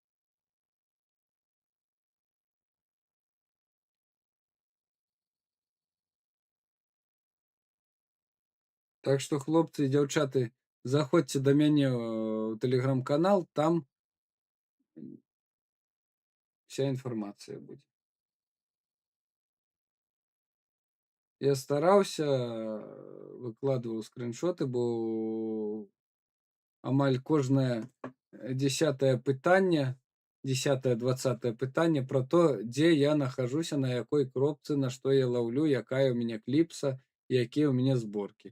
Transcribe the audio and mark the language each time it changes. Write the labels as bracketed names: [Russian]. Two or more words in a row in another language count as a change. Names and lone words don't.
[Russian] Так что, хлопцы и девчаты, заходьте до меня в телеграм-канал, там вся информация будет. [Belarusian] Я стараўся, выкладываў скриншоты, бо амаль кожнае 10-е пытанне, 10-20 пытанне [Russian] про то, [Belarusian] дзе я нахожуся, на якой кропцы, на што я лаўлю, якая ў мяне кліпса, якія ў мяне зборкі.